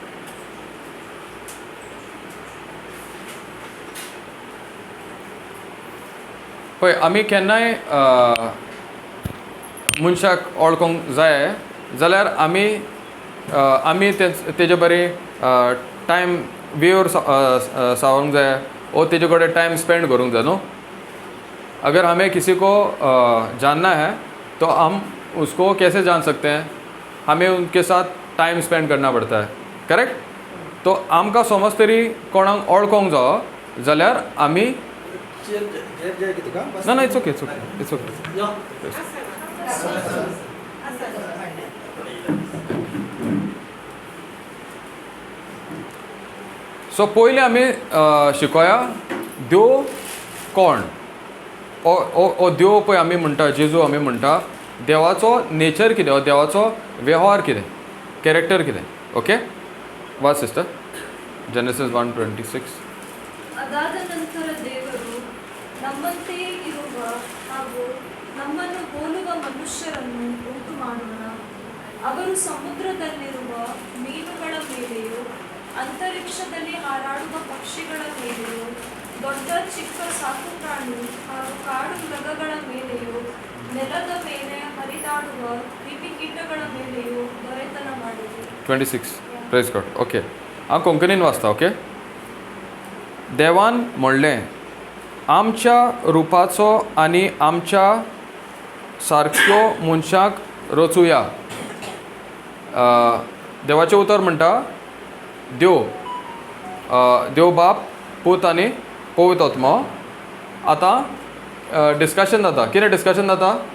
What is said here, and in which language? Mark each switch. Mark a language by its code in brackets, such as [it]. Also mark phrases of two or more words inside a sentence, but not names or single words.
[kok] पळय आमी केन्नाय मनशाक वळखोंक जाय जाल्यार आमी तेजे बरें टायम वेळेर सावरूंक जाय ओ तेजे कडेन [en] time spend [kok] करूंक जाय न्हू [hi] अगर हमें किसी को जानना है तो हम उसको कैसे जान सकते हैं हमें उनके साथ टाइम स्पेंड करना पड़ता है [kok] करेक्ट तो आमकां समज तरी कोणाक वळखोंक जावो जाल्यार आमी [en] No it's okay so [kok] पयलीं आमी शिकोया देव कोण ओ देव पळय आमी म्हणटा जेजू आमी म्हणटा देवाचो नेचर कितें देवाचो वेव्हार कितें कॅरेक्टर कितें ओके वा सिस्टर जेनेसिस 1:26 [kn] ಅದಾದ ನಂತರ ದೇವರು ನಮ್ಮಂತೆಯೇ ಇರುವ ಹಾಗೂ ನಮ್ಮನ್ನು ಹೋಲುವ ಮನುಷ್ಯರನ್ನು ಉಂಟು ಮಾಡೋಣ ಅವರು ಸಮುದ್ರದಲ್ಲಿರುವ ಮೀನುಗಳ ಮೇಲೆಯೂ ಅಂತರಿಕ್ಷದಲ್ಲಿ ಹಾರಾಡುವ ಪಕ್ಷಿಗಳ ಮೇಲೆಯೂ ದೊಡ್ಡ ಚಿಕ್ಕ ಸಾಕುಪ್ರಾಣಿ ಹಾಗೂ ಕಾಡು ಮೃಗಗಳ ಮೇಲೆಯೂ ನೆಲದ ಮೇಲೆ ಹರಿದಾಡುವ ಕ್ರಿಮಿಕೀಟಗಳ ಮೇಲೆಯೂ ದೊರೆತನ ಮಾಡಿದರು [kok] 26 [en] Praise God okay [kok] हांव कोंकणीन वाचता ओके देवान म्हणलें आमच्या रुपाचो आनी आमच्या सारक्यो मनशाक रचुया देवाचें उतर म्हणटा देव बाप पूत आनी पवित्र आत्मा आतां डिस्कशन जाता कितें डिस्कशन जाता